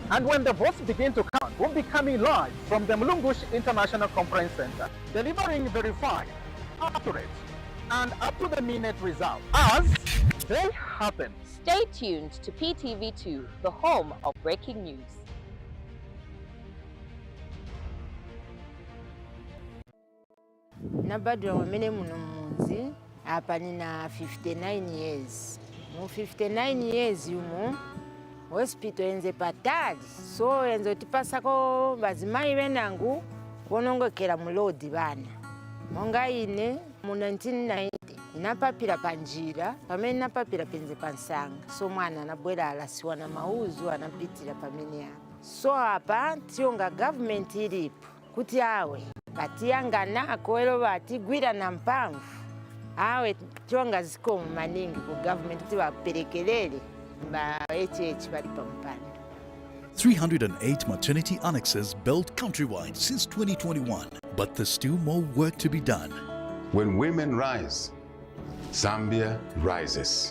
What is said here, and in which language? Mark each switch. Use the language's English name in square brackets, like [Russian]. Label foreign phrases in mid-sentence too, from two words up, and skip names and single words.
[English] And when the votes begin to count, we'll be coming live from the Mulungushi International Conference Center, delivering verified, accurate, and up-to-the-minute results as they happen. Stay tuned to PTV2, the home of breaking news. [Nyanja] Nabadwa wamene muno munzi apa nina 59 years. Mu 59 years yumo hospital enze patali so enzo tipasako bazimayi benangu konongekera mulodi bana. Monga ine mu 1990 napapira panjira pamene napapira penze pansanga so mwana anabwera alasiwa na mauzu anapitira pamene apa so apa tionga government ilipo kuti awe batiyanganako ero batigwira na mpamvu awe tionga zikomo maningi ku government kuti baperekelele ba HH bali pampando. [English] 308 maternity annexes built countrywide since 2021, but there's still more work to be done. When women rise, Zambia rises.